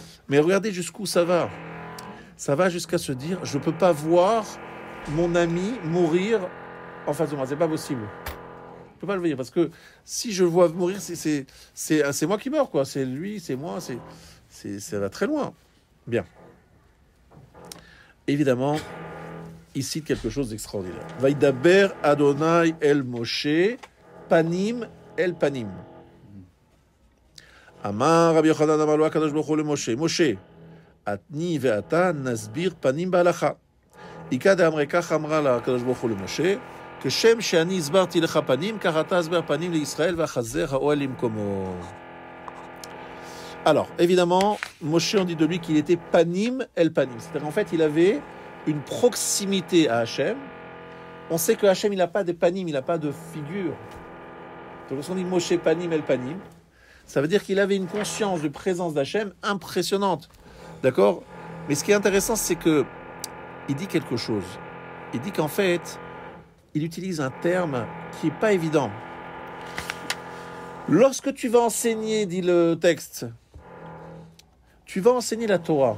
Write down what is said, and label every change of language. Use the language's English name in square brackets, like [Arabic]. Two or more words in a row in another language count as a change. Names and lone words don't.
[French] Mais regardez jusqu'où ça va. Ça va jusqu'à se dire, je ne peux pas voir mon ami mourir en face de moi. C'est pas possible. Je ne peux pas le voir. Parce que si je le vois mourir, c'est moi qui meurs, quoi. C'est lui, c'est moi, ça va très loin. Bien. Évidemment, il cite quelque chose d'extraordinaire. [Hebrew] וידבר אדוני אל משה, פנים אל פנים. אמר רבי יוחנן אמר לו הקדוש ברוך הוא למשה. משה, אתני ואתה נסביר פנים בהלכה. איכא דאמרי כך אמרה לה הקדוש ברוך הוא למשה, כשם שאני הסברתי לך פנים, כך אתה הסבר פנים לישראל והחזר האוהל למקומו. [French] Alors, évidemment, Moshe, on dit de lui qu'il était [Hebrew] פנים אל פנים. [French] C'est-à-dire, en fait, il avait une proximité à Hachem. On sait que Hachem, il n'a pas de panim, il n'a pas de figure. Donc, lorsqu'on dit Moshe [Hebrew] פנים אל פנים, [French] ça veut dire qu'il avait une conscience de présence d'Hachem impressionnante. D'accord? Mais ce qui est intéressant, c'est que il dit quelque chose. Il dit qu'en fait, il utilise un terme qui n'est pas évident. Lorsque tu vas enseigner, dit le texte, tu vas enseigner la Torah.